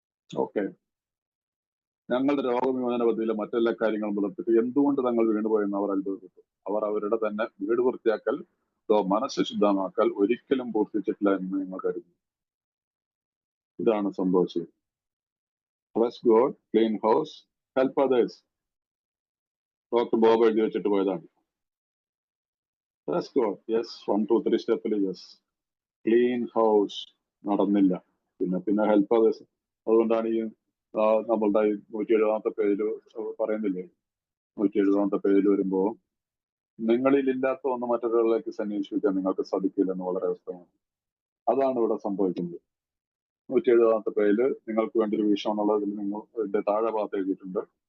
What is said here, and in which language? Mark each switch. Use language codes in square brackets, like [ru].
[ml] Okay, ഞങ്ങളുടെ രോഗവിമോചന പദ്ധതിയിലെ മറ്റെല്ലാ കാര്യങ്ങളും പുലർത്തിട്ട് എന്തുകൊണ്ട് തങ്ങൾ വീണുപോയെന്ന് അവർ അത്ഭുതപ്പെട്ടു. അവർ അവരുടെ തന്നെ വീട് വൃത്തിയാക്കൽ, മനസ്സ് ശുദ്ധമാക്കൽ ഒരിക്കലും പൂർത്തിച്ചിട്ടില്ല എന്ന് നിങ്ങൾ കരുതുന്നു. ഇതാണ് സംഭവിച്ചത്. [en] Bless God, clean house, help others. [ml] Doctor Bob എഴുതി വെച്ചിട്ട് പോയതാണ്. Bless God, yes, 1, 2, 3 സ്റ്റെപ്പിൽ യെസ്. ക്ലീൻ ഹൗസ് നടന്നില്ല. പിന്നെ ഹെൽപ്പ് അതേഴ്സ്. അതുകൊണ്ടാണ് ഈ നമ്മളുടെ 170 പേജിൽ പറയുന്നില്ലേ, 170 പേജിൽ വരുമ്പോ നിങ്ങളിൽ ഇല്ലാത്ത ഒന്ന് മറ്റൊരാളിലേക്ക് സന്വേഷിക്കാൻ നിങ്ങൾക്ക് സാധിക്കില്ലെന്ന് വളരെ വ്യക്തമാണ്. അതാണ് ഇവിടെ സംഭവിക്കുന്നത്. 170 പേജിൽ നിങ്ങൾക്ക് വേണ്ടി ഒരു വിഷയം എന്നുള്ളതിൽ നിങ്ങൾ താഴെ ഭാഗത്ത് എഴുതിയിട്ടുണ്ട്.